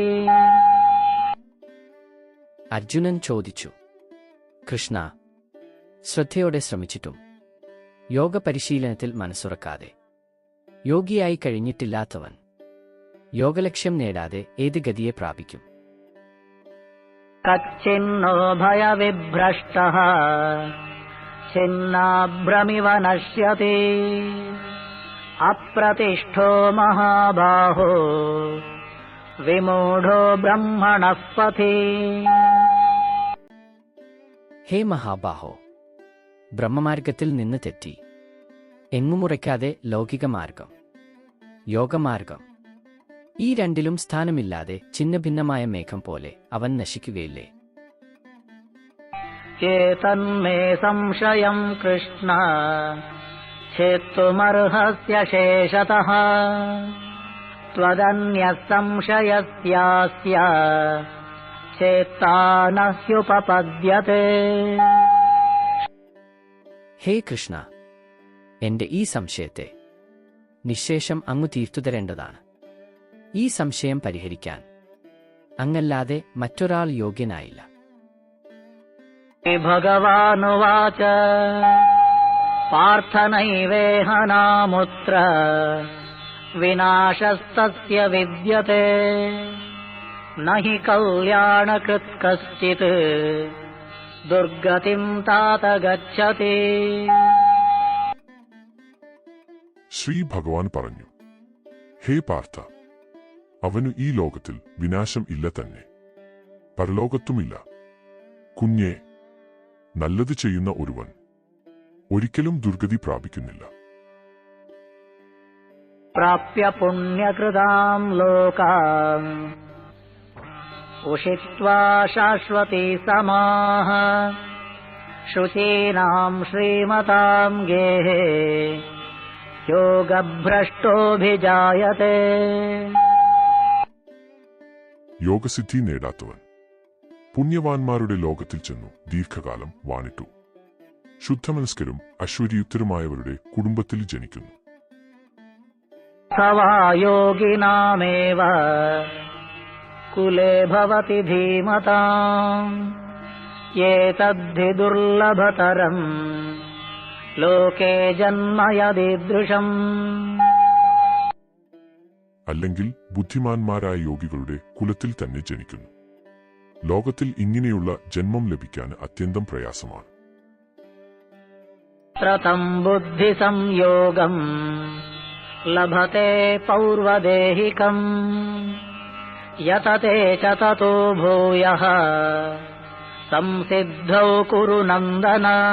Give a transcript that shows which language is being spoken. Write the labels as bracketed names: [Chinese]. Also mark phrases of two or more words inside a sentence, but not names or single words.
[Malayalam] അർജുനൻ ചോദിച്ചു, കൃഷ്ണ, ശ്രദ്ധയോടെ ശ്രമിച്ചിട്ടും യോഗപരിശീലനത്തിൽ മനസ്സുറക്കാതെ യോഗിയായി കഴിഞ്ഞിട്ടില്ലാത്തവൻ യോഗലക്ഷ്യം നേടാതെ ഏത് ഗതിയെ പ്രാപിക്കും? [Sanskrit] कच्चिन्नो भयविभ्रष्टः छिन्नाभ्रमिव नश्यति अप्रतिष्ठो महाबाहो विमूढो ब्रह्मणः पथि. [Malayalam] ഹേ മഹാബാഹോ, ബ്രഹ്മമാർഗത്തിൽ നിന്ന് തെറ്റി എങ്ങുമുറയ്ക്കാതെ ലൗകിക മാർഗം, യോഗമാർഗം, ഈ രണ്ടിലും സ്ഥാനമില്ലാതെ ഛിന്നഭിന്നമായ മേഘം പോലെ അവൻ നശിക്കുകയില്ലേ? [Sanskrit] एतन्मे संशयं कृष्ण छेत्तुमर्हस्य शेषतः त्वदन्यः संशयस्यास्य छेत्ता न ह्युपपद्यते. [Malayalam] ഹേ കൃഷ്ണ, എന്റെ ഈ സംശയത്തെ നിശ്ശേഷം അങ്ങു തീർത്തുതരേണ്ടതാണ്. ഈ സംശയം പരിഹരിക്കാൻ അങ്ങല്ലാതെ മറ്റൊരാൾ യോഗ്യനായില്ല. [Sanskrit] भगवानुवाच पार्थ नैवेह नामुत्र विनाशस्तस्य विद्यते न हि कल्याणकृत् कश्चित् दुर्गतिं तात गच्छति. [Malayalam] ശ്രീ ഭഗവാൻ പറഞ്ഞു, ഹേ പാർത്ഥ, അവനു ഈ ലോകത്തിൽ വിനാശം ഇല്ല തന്നെ, പരലോകത്തുമില്ല. കുഞ്ഞേ, നല്ലത് ചെയ്യുന്ന ഒരുവൻ ഒരിക്കലും ദുർഗതി പ്രാപിക്കുന്നില്ല. [Sanskrit] प्राप्य पुण्यकृतां लोकान् उषित्वा शाश्वती समाः शुचीनां श्रीमतां गेहे योगभ्रष्टोऽभिजायते. [Malayalam] യോഗസിദ്ധി നേടാത്തവൻ പുണ്യവാന്മാരുടെ ലോകത്തിൽ ചെന്നു ദീർഘകാലം വാണിട്ടു. ശുദ്ധമനസ്കരും അശ്വര്യുക്തരുമായവരുടെ കുടുംബത്തിൽ ജനിക്കുന്നു. [Sanskrit] सवा योगिनामेव कुले भवति धीमताम् एतद्धि दुर्लभतरम् लोके जन्म यदीदृशम्. [Malayalam] അല്ലെങ്കിൽ ബുദ്ധിമാന്മാരായ യോഗികളുടെ കുലത്തിൽ തന്നെ ജനിക്കുന്നു. ലോകത്തിൽ ജന്മം ലഭിക്കാൻ അത്യന്തം പ്രയാസമാണ്. [Sanskrit] ത്രതം ബുദ്ധി സംയോഗം ലഭത്തെ പൗർവദേഹികം യതതേ ച തതോ ഭൂയഃ സംസിദ്ധൗ കുരു നന്ദന.